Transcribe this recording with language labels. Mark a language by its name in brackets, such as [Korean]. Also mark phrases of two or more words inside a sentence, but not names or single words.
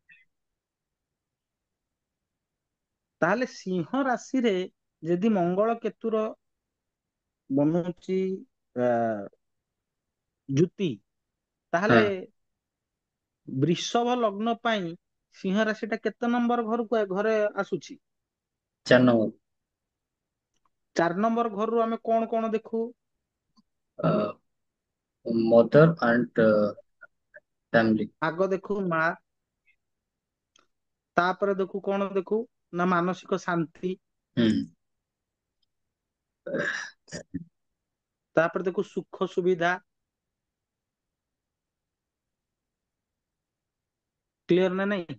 [Odia] ତାହେଲେ ସିଂହ ରାଶିରେ ଯଦି ମଙ୍ଗଳ କେତୁର ବନୁଛି ଆ, ଯୁତି, ତାହେଲେ [Hindi] हाँ, [Odia] ବୃଷଭ ଲଗ୍ନ ପାଇଁ ସିଂହ ରାଶିଟା କେତେ ନମ୍ବର ଘରକୁ ଘରେ ଆସୁଛି? [Hindi] 4 नंबर। [Odia] 4 ନମ୍ବର ଘରରୁ ଆମେ କଣ କଣ ଦେଖୁ? [English] mother and family. [Odia] ଆଗ ଦେଖୁ ମା, ତାପରେ ଦେଖୁ କଣ ଦେଖୁ ନା ମାନସିକ ଶାନ୍ତି, हम्म। ତାପରେ ଦେଖୁ ସୁଖ ସୁବିଧା। କ୍ଲିୟର ନା ନାଇଁ?